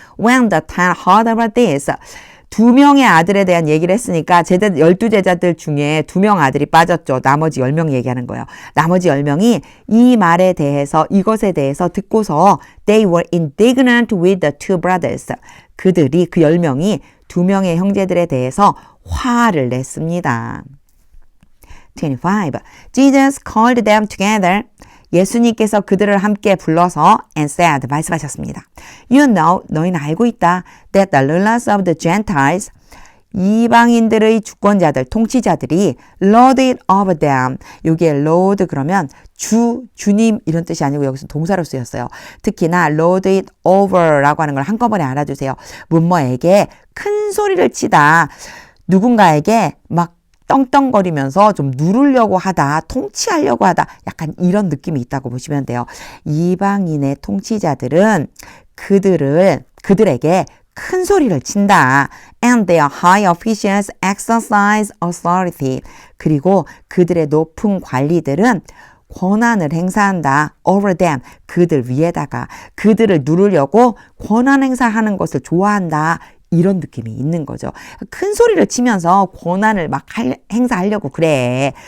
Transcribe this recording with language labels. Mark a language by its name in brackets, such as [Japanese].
[English] When the 10 heard about this, [Korean] 2명의 아들에 대한 얘기를 했으니까 12제자들 중에 2명 아들이 빠졌죠. 나머지 10명 얘기하는 거예요. 나머지 10명이 이 말에 대해서 이것에 대해서 듣고서 [English] they were indignant with the two brothers. [Korean] 그들이 그 10명이 2명의 형제들에 대해서 화를 냈습니다. 25. [English] Jesus called them together. [Korean] 예수님께서 그들을 함께 불러서 [English] and said, [Korean] 말씀하셨습니다. [English] You know, [Korean] 너희는 알고 있다. [English] That the rulers of the Gentiles, [Korean] 이방인들의 주권자들, 통치자들이 [English] lord it over them. [Korean] 여기에 lord 그러면 주님 이런 뜻이 아니고 여기서 동사로 쓰였어요. 특히나 lord it over라고 하는 걸 한꺼번에 알아주세요. 뭐뭐에게 큰 소리를 치다. 누군가에게 막 떵떵거리면서 좀 누르려고 하다, 통치하려고 하다, 약간 이런 느낌이 있다고 보시면 돼요. 이방인의 통치자들은 그들에게 큰 소리를 친다. [English] And their high officials exercise authority. [Korean] 그리고 그들의 높은 관리들은 권한을 행사한다. [English] over them. [Korean] 그들 위에다가 그들을 누르려고 권한 행사하는 것을 좋아한다. 이런 느낌이 있는 거죠. 큰 소리를 치면서 권한을 막 행사하려고 그래.